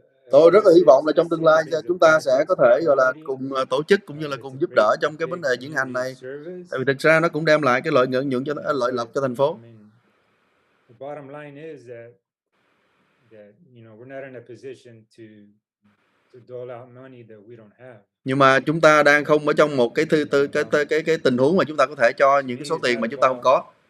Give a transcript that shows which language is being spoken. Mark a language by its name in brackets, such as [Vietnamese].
[Vietnamese] Tôi rất là hy vọng là trong tương lai chúng ta sẽ có thể gọi là cùng tổ chức cũng như là cùng giúp đỡ trong cái vấn đề diễn hành này. Tại vì thực ra nó cũng đem lại cái lợi nhuận cho lợi lộc cho thành phố. [English] The bottom line is that we're not in a position to dole out money that we don't have. [Vietnamese] Nhưng mà chúng ta đang không ở trong một cái tình huống mà chúng ta có thể cho những cái số tiền mà chúng ta không có.